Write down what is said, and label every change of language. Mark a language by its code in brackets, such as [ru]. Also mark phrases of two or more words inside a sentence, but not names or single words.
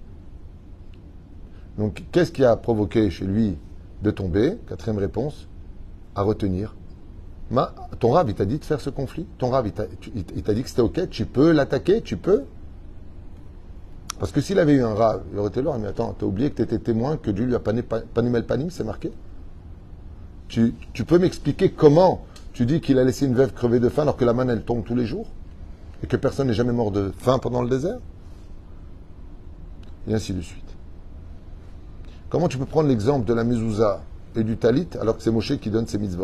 [fr] Donc, qu'est-ce qui a provoqué chez lui de tomber? Quatrième réponse, à retenir. Ton rave, il t'a dit de faire ce conflit? Ton rave, il t'a dit que c'était ok? Tu peux l'attaquer? Tu peux? Parce que s'il avait eu un rave, il aurait été là, mais attends, t'as oublié que t'étais témoin, que Dieu lui a [he] פנים אל פנים, [fr] c'est marqué? Tu peux m'expliquer comment tu dis qu'il a laissé une veuve crever de faim alors que la manne, elle tombe tous les jours? Et que personne n'est jamais mort de faim pendant le désert? Et ainsi de suite. Comment tu peux prendre l'exemple de la mezouza et du talit alors que c'est Moshe qui donne ses mitzvot?